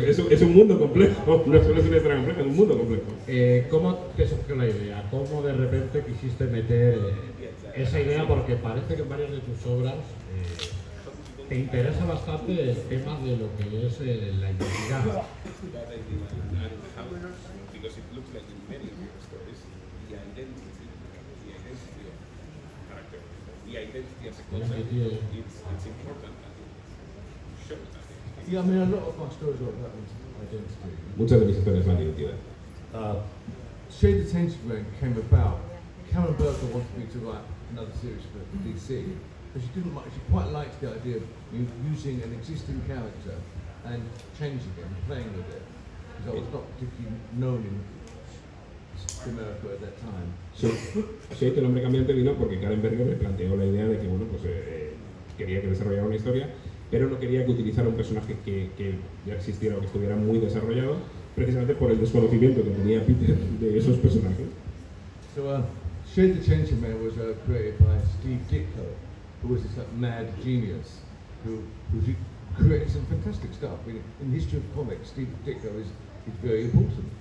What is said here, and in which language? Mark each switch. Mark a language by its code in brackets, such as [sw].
[es] Es un mundo complejo, no solo es una historia compleja, es un mundo complejo. ¿Cómo te surgió la idea? ¿Cómo de repente quisiste meter esa idea? Porque parece que en varias de tus obras te interesa bastante el tema de lo que es la identidad. [en] Because it looks like in many of your stories, the identity of character, the identity as a concept, it's important and it shows that. Yeah, I mean, a lot of my stories are about identity. [es] Muchas de mis historias van de identidad. [en] Shade the Changing Man came about. Karen Berger wanted me to write another series for DC, but she quite liked the idea of using an existing character and changing it and playing with it, because I was not particularly known in America at that time. [es] Shade, el hombre cambiante, vino porque Karen Berger le planteó la idea de que, bueno, pues quería que desarrollara una historia, pero no quería que utilizara un personaje que ya existiera o que estuviera muy desarrollado, precisamente por el desconocimiento que tenía Peter de esos personajes. [en] So, Shade the Changing Man was created by Steve Ditko, who was this mad genius who created some fantastic stuff. In the history of comics, Steve Ditko is very important.